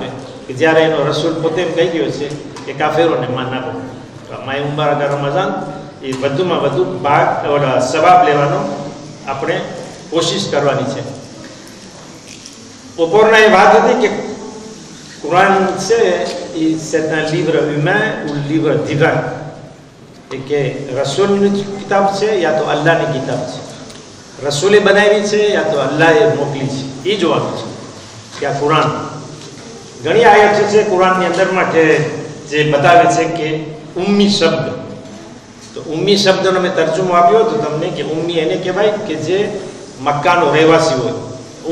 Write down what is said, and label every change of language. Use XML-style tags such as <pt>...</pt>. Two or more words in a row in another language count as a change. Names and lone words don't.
<gu>કે જ્યારે એનો રસૂલ પોતે એમ કહી ગયો છે કે કાફિરોને માન આપો. માય મુબારક રમઝાન એ વધુમાં વધુ ભાગ સવાબ લેવાનો આપણે કોશિશ કરવાની છે. બપોરના એ વાત હતી કે કુરાન છે એ</gu> <fr>c'est un livre humain ou livre divin,</fr> <gu>એ કે રસૂલની કિતાબ છે યા તો અલ્લાહની કિતાબ છે, રસૂલે બનાવી છે યા તો અલ્લાહે મોકલી છે. એ જોવાનું છે કે આ કુરાન. ઘણી આયત છે કુરાનની અંદરમાં કે જે બતાવે છે કે ઉમ્મી શબ્દ, તો ઉમ્મી શબ્દનો મેં તર્જુમો આપ્યો હતો તમને કે ઉમ્મી એને કહેવાય કે જે મક્કાનો રહેવાસી હોય.</gu>